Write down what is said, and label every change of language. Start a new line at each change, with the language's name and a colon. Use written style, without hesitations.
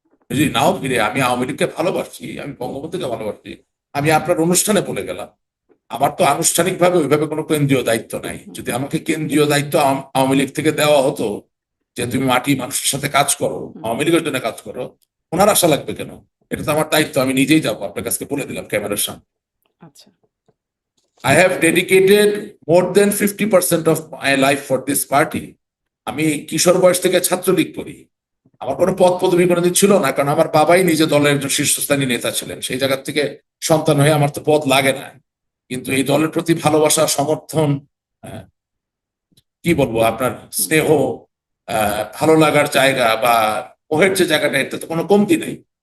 Bangla: উনি যদি নাও ফিরে আমি আওয়ামী লীগকে ভালোবাসি, আমি বঙ্গবন্ধুকে ভালোবাসি, আমি আপনার অনুষ্ঠানে বলে গেলাম। আমার তো আনুষ্ঠানিকভাবে ওইভাবে কোনো কেন্দ্রীয় দায়িত্ব নাই। হুম, যদি আমাকে কেন্দ্রীয় দায়িত্ব আওয়ামী লীগ থেকে দেওয়া হতো যে তুমি মাটি মানুষের সাথে কাজ করো, হুম। আওয়ামী লীগের জন্য কাজ করো, ওনার আশা লাগবে কেন? এটা তো আমার দায়িত্ব, আমি নিজেই যাবো, আপনার কাছে বলে দিলাম ক্যামেরার সামনে। আচ্ছা।
English: I have dedicated more than 50% of my life for this party.
Bangla: আমি কিশোর বয়স থেকে ছাত্রলীগ করি। আমার কোনো পদ পদবি কোনোদিন ছিল না, কারণ আমার বাবাই নিজে দলের একজন শীর্ষস্থানীয় নেতা ছিলেন। সেই জায়গা থেকে সন্তান হয়ে আমার তো পদ লাগে না, কিন্তু এই দলের প্রতি ভালোবাসা, সমর্থন, আহ, কি বলবো, আপনার হুম, স্নেহ, ভালো লাগার জায়গা বা ওহের যে জায়গাটা, এতে তো কোনো কমতি নেই।